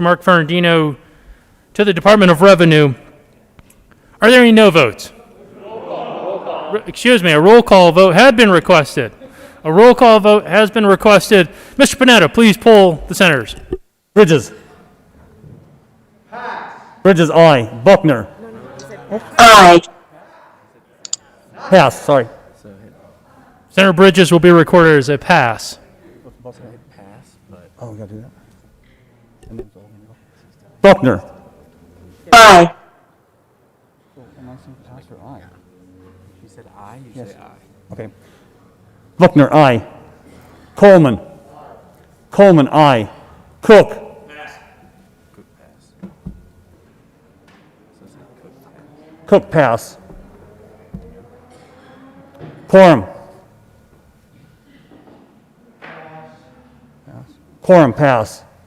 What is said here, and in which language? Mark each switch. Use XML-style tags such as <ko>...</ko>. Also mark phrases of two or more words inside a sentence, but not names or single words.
<en>Mark Ferrandino to the Department of Revenue. Are there any no votes? Excuse me, a roll call vote had been requested. A roll call vote has been requested. Mr. Panetta, please poll the senators. Bridges. Bridges, aye. Buckner. Aye. Pass, sorry. Senator Bridges will be recorded as a pass. Oh, we gotta do that. Buckner. Aye. She said aye, you say aye. Okay. Buckner, aye. Coleman. Coleman, aye. Cook. Cook pass. Cook, pass. Quorum. Quorum, pass.</en>